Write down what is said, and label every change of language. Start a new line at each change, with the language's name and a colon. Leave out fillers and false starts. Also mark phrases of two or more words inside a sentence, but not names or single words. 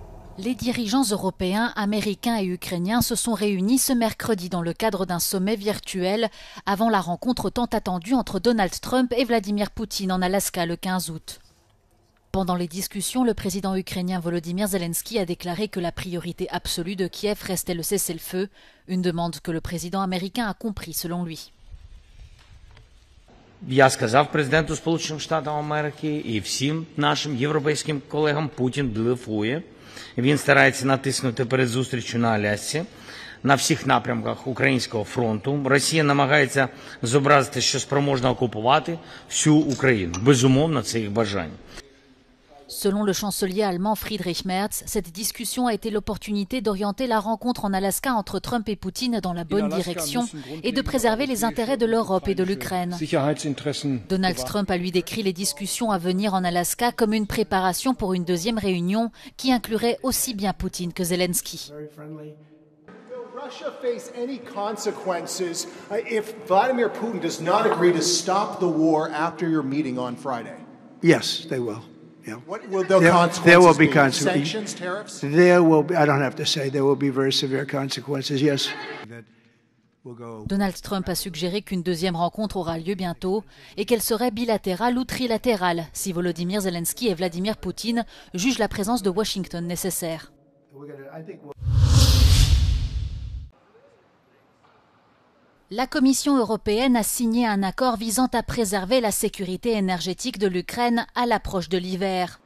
French: Les dirigeants européens, américains et ukrainiens se sont réunis ce mercredi dans le cadre d'un sommet virtuel avant la rencontre tant attendue entre Donald Trump et Vladimir Poutine en Alaska le 15 août. Pendant les discussions, le président ukrainien Volodymyr Zelensky a déclaré que la priorité absolue de Kiev restait le cessez-le-feu, une demande que le président américain a compris selon lui.
Ukrainian: Я сказав президенту Сполучених Штатів Америки і всім нашим європейським колегам, Путін блефує. Він старається натиснути перед зустрічю на Алясці, на всіх напрямках українського фронту. Росія намагається зобразити, що спроможна окупувати всю Україну. Безумовно, це їх бажання.
French: Selon le chancelier allemand Friedrich Merz, cette discussion a été l'opportunité d'orienter la rencontre en Alaska entre Trump et Poutine dans la bonne direction et de préserver les intérêts de l'Europe et de l'Ukraine. Donald Trump a lui décrit les discussions à venir en Alaska comme une préparation pour une deuxième réunion qui inclurait aussi bien Poutine que Zelensky.
English: Russia face any consequences if Vladimir Putin does not agree to stop the war after your meeting on Friday? Yes, they will. Yeah. What will the consequences there will be be? Sanctions, tariffs? There will be, I don't have to say, there will be very severe consequences, yes.
French: Donald Trump a suggéré qu'une deuxième rencontre aura lieu bientôt et qu'elle serait bilatérale ou trilatérale si Volodymyr Zelensky et Vladimir Poutine jugent la présence de Washington nécessaire. La Commission européenne a signé un accord visant à préserver la sécurité énergétique de l'Ukraine à l'approche de l'hiver.